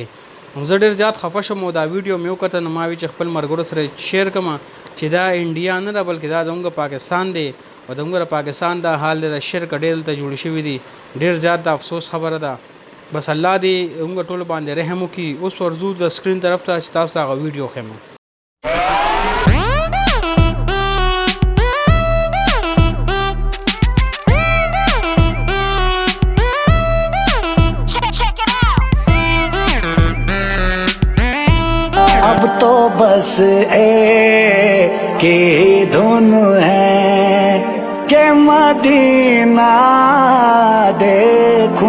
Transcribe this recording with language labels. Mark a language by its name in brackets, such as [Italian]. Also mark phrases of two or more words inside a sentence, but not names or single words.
[Pashto] زه ډېر زیات خفه شوم او دا ویډیو مې وکته، نو ما وی چې خپل ملګرو سره شیر کړم چې دا انډیا نه ده بلکې دا زموږ پاکستان دی، او زموږ پاکستان دا حال دی د شرک ډېر دلته جوړې شوي دي. ډېر زیات د افسوس خبره ده. بس الله دې موږ ټول باندې رحم وکړي. اوس ورځو د سکرین طرف ته چې تاسو ته هغه ویډیو ښیم. [Urdu] اب تو بس ایک ہی دھن ہے کہ مدینہ دے